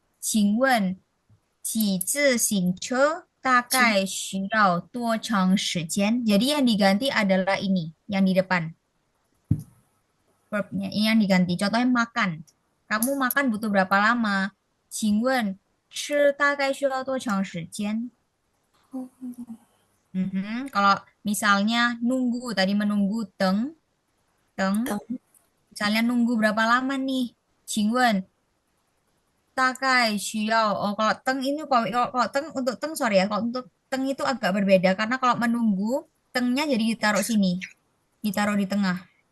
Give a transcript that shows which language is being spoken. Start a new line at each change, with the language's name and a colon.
Chinese: 请问骑自行车大概需要多长时间?
Indonesian: Jadi yang diganti adalah ini, yang di depan. Verbnya ini yang diganti. Contohnya makan. Kamu makan butuh berapa lama?
Chinese: 请问吃大概需要多长时间?
Indonesian: Kalau misalnya nunggu, tadi menunggu teng, teng, teng misalnya nunggu berapa lama nih?
Chinese: 请问大概需要,
Indonesian: oh kalau teng ini, kalau teng untuk teng, sorry ya, kalau untuk teng itu agak berbeda, karena kalau menunggu, tengnya jadi ditaruh sini, ditaruh di tengah.